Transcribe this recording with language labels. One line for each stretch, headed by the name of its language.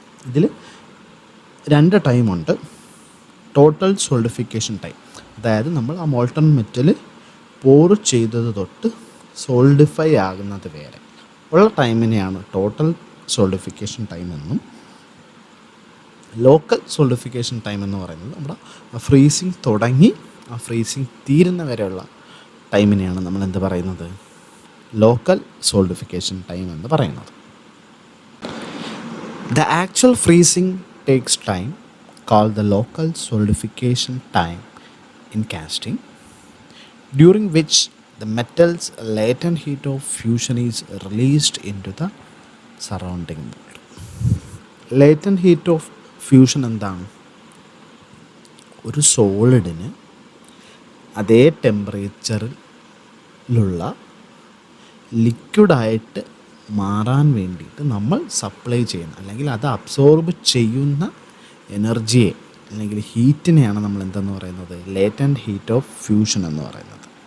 Malayalam: ഇതിൽ 2 ടൈമുണ്ട്. Total solidification time, അതായത് നമ്മൾ ആ മോൾട്ടൺ മെറ്റൽ പോറ് ചെയ്തത് തൊട്ട് സോളിഡിഫൈ ആകുന്നത് വരെ ഉള്ള ടൈമിനെയാണ് ടോട്ടൽ സോളിഡിഫിക്കേഷൻ ടൈം എന്നും, ലോക്കൽ സോളിഡിഫിക്കേഷൻ ടൈം എന്ന് പറയുന്നത് നമ്മുടെ ആ ഫ്രീസിങ് തുടങ്ങി ആ ഫ്രീസിങ് തീരുന്ന വരെയുള്ള ടൈമിനെയാണ് നമ്മൾ എന്ത് പറയുന്നത്, ലോക്കൽ സോളിഡിഫിക്കേഷൻ ടൈം എന്ന് പറയുന്നത്.
English: The actual freezing takes time called the local solidification time in casting, during which the metal's latent heat of fusion is released into the surrounding mold.
Malayalam: Latent heat of fusion എന്താണ്, ഒരു സോളിഡിന് അതേ ടെമ്പറേച്ചറിലുള്ള ലിക്വിഡായിട്ട് മാറാൻ വേണ്ടിയിട്ട് നമ്മൾ supply ചെയ്യുന്ന, അല്ലെങ്കിൽ അത് absorb ചെയ്യുന്ന എനർജിയെ അല്ലെങ്കിൽ ഹീറ്റിനെയാണ് നമ്മൾ എന്തെന്ന് പറയുന്നത്, ലേറ്റൻറ്റ് ഹീറ്റ് ഓഫ് ഫ്യൂഷൻ എന്ന് പറയുന്നത്.